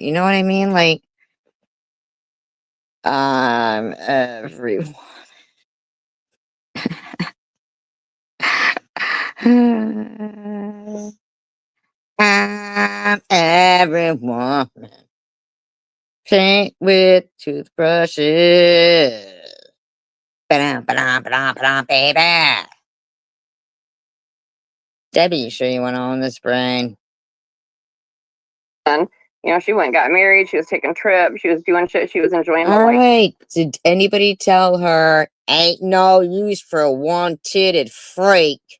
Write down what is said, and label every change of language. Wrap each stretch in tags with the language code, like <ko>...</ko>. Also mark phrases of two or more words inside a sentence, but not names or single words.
<en>You know what I mean? Like, everyone. Everyone. Paint with toothbrushes. Ba-dum, ba-dum, ba-dum, ba-dum, baby. Debbie, you sure you want to own this brain? You know, she went and got married, she was taking trips, she was doing shit, she was enjoying the All life. right. Did anybody tell her ain't no use for a one-titted freak?</en>